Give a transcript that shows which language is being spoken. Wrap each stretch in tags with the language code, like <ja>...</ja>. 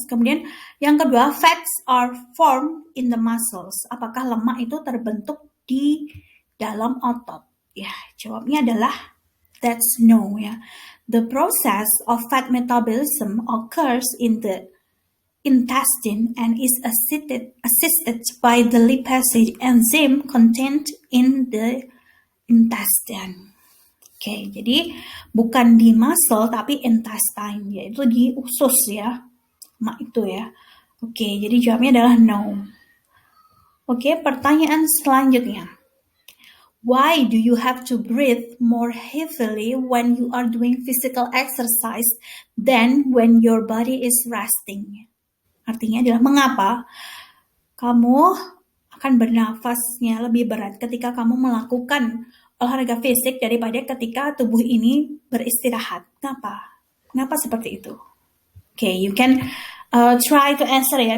<id>Kemudian yang kedua,</id> <en>fats are formed in the muscles.</en> <id>Apakah lemak itu terbentuk di dalam otot? Ya, jawabnya adalah</id> <en>that's no</en> <id>ya.</id> <en>The process of fat metabolism occurs in the intestine and is assisted by the lipase enzyme contained in the intestine.</en> <id>Oke, jadi bukan di muscle tapi intestine, yaitu di usus ya, lemak itu ya. Oke, jadi jawabnya adalah no. Oke, pertanyaan selanjutnya.</id> <en>Why do you have to breathe more heavily when you are doing physical exercise than when your body is resting?</en> <id>Artinya adalah mengapa kamu akan bernafasnya lebih berat ketika kamu melakukan olahraga fisik daripada ketika tubuh ini beristirahat. Kenapa? Kenapa seperti itu?</id> <en>Okay, you can try to answer ya.</en>